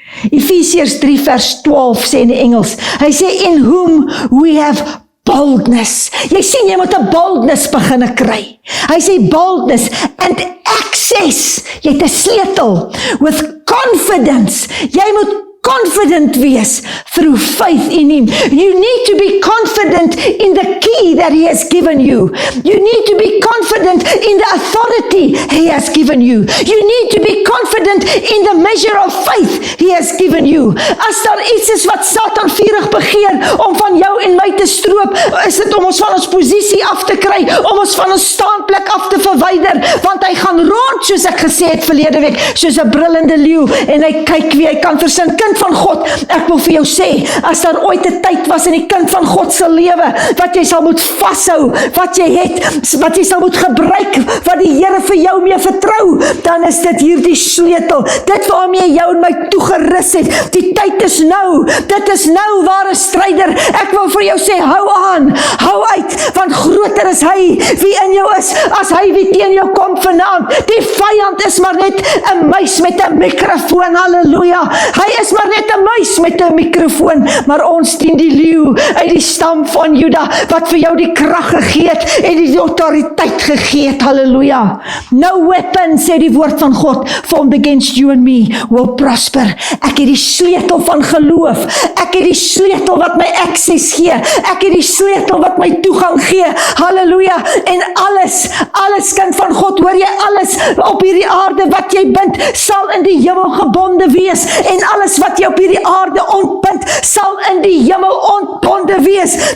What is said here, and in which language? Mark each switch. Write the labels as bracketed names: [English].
[Afrikaans] Efesiërs 3 vers 12 sê in die Engels, hy sê, [English] in whom we have boldness. [Afrikaans] Jy sien, jy moet 'n boldness begin kry. Hy sê [English] boldness and access. [Afrikaans] Jy het 'n sleutel [English] with confidence. [Afrikaans] Jy moet [English] confident wees through faith in Him. You need to be confident in the key that He has given you. You need to be confident in the authority He has given you. You need to be confident in the measure of faith He has given you. [Afrikaans] As daar iets is wat Satan vurig begeer om van jou en my te stroop, is dit om ons van ons posisie af te kry, om ons van ons staanplek af te verwyder, want hy gaan rond, soos ek gesê het verlede week, soos 'n brullende leeu, en hy kyk wie hy kan versin. Kind van God, ek wil vir jou sê, as daar ooit 'n tyd was in die kind van God se lewe, wat jy sal moet vashou, wat jy het, wat jy sal moet gebruik, wat die Here vir jou mee vertrou, dan is dit hierdie sleutel, dit waarmee jou en my toegerus het. Die tyd is nou, dit is nou, ware stryder. Ek wil vir jou sê, hou aan, hou uit, want groter is hy wie in jou is, as hy wie teen jou kom vanaand. Die vyand is maar net 'n muis met 'n mikrofoon, halleluja. Hy is maar net 'n muis met 'n mikrofoon, maar ons dien die leeu uit die stam van Juda, wat vir jou die krag gegee het en die autoriteit gegee het, halleluja. [English] No weapon, [Afrikaans] sê die woord van God, [English] formed against you and me will prosper. [Afrikaans] Ek het die sleutel van geloof, ek het die sleutel wat my access gee, ek het die sleutel wat my toegang gee, halleluja. En alles kind van God, hoor jy, alles op hierdie aarde wat jy bind, sal in die hemel gebonde wees, en alles wat jy op hierdie aarde ontbind, sal in die hemel ontbonde wees.